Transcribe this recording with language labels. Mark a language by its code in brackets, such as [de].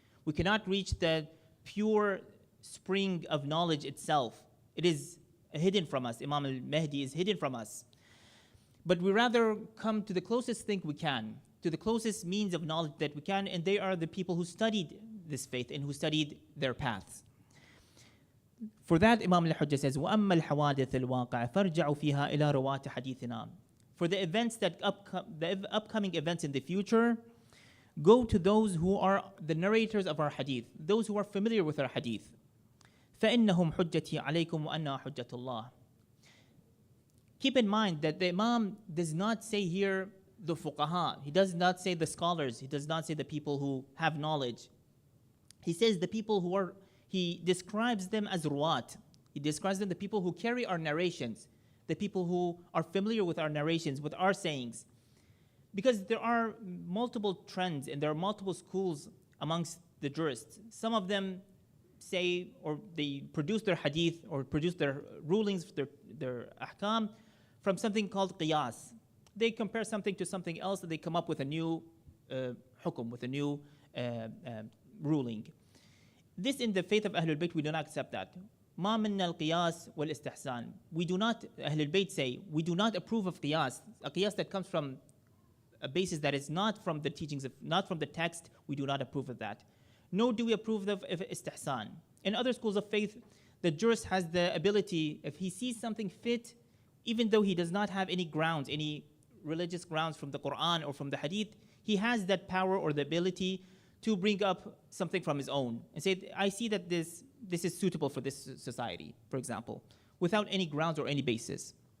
[en] We cannot reach the pure spring of knowledge itself. It is hidden from us. Imam al-Mahdi is hidden from us. But we rather come to the closest thing we can, to the closest means of knowledge that we can, and they are the people who studied this faith and who studied their paths. For that, Imam al-Hujjah says, [ar] وَأَمَّا الْحَوَادِثِ الْوَاقِعَ فَارْجَعُوا فِيهَا إِلَى رُوَاةِ حَدِيثِنَا. [en] For the events that the upcoming events in the future, go to those who are the narrators of our hadith, those who are familiar with our hadith. [ar] فَإِنَّهُمْ حُجَّتِي عَلَيْكُمْ وَأَنَّا حُجَّةُ اللَّهِ. [en] Keep in mind that the Imam does not say here the fuqaha. He does not say the scholars. He does not say the people who have knowledge. He says the people who are, he describes them as ruwat. He describes them the people who carry our narrations, the people who are familiar with our narrations, with our sayings. Because there are multiple trends and there are multiple schools amongst the jurists. Some of them say, or they produce their hadith or produce their rulings, their ahkam from something called qiyas. They compare something to something else and they come up with a new hukum, with a new ruling. This in the faith of Ahlul Bayt, we do not accept that. [ar] ما منا القياس والاستحسان. [en] We do not, Ahlul Bayt say, we do not approve of qiyas, a qiyas that comes from a basis that is not from the teachings of, not from the text. We do not approve of that. Nor do we approve of istihsan. In other schools of faith, the jurist has the ability, if he sees something fit, even though he does not have any grounds, any religious grounds from the Quran or from the Hadith, he has that power or the ability to bring up something from his own and say, I see that this is suitable for this society, for example, without any grounds or any basis.